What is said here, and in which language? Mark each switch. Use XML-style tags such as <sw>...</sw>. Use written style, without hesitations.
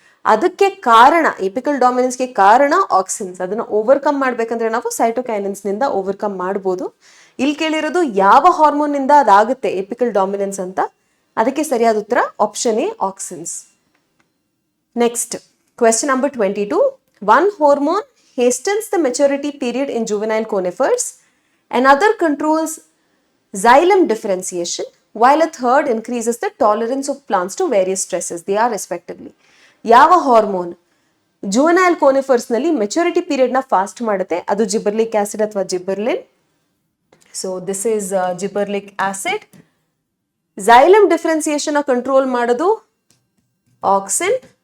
<kn>ಅದಕ್ಕೆ ಕಾರಣ, ಏಪಿಕಲ್ ಡಾಮಿನೆನ್ಸ್ಗೆ ಕಾರಣ ಆಕ್ಸಿನ್ಸ್. ಅದನ್ನ ಓವರ್ಕಮ್ ಮಾಡ್ಬೇಕಂದ್ರೆ ನಾವು ಸೈಟೋಕೈನಿನ್ಸ್ ನಿಂದ ಓವರ್ಕಮ್ ಮಾಡ್ಬೋದು. ಇಲ್ಲಿ ಕೇಳಿರೋದು ಯಾವ ಹಾರ್ಮೋನ್ ನಿಂದ ಅದಾಗುತ್ತೆ ಏಪಿಕಲ್ ಡಾಮಿನೆನ್ಸ್ ಅಂತ. ಅದಕ್ಕೆ ಸರಿಯಾದ ಉತ್ತರ option A, auxins. Next question number 22.</kn> <en>One hormone hastens the maturity period in juvenile conifers, another controls xylem differentiation, while a third increases the tolerance of plants to various stresses. They are respectively.</en> <kn>ಯಾವ hormone juvenile conifers ನಲ್ಲಿ maturity period ನ fast ಮಾಡುತ್ತೆ? ಅದು gibberellic acid ಅಥವಾ ಜಿಬರ್ಲಿನ್.</kn> <en>So this is gibberellic acid.</en> <kn>xylem differentiation control ಮಾಡೋದು auxin.</kn>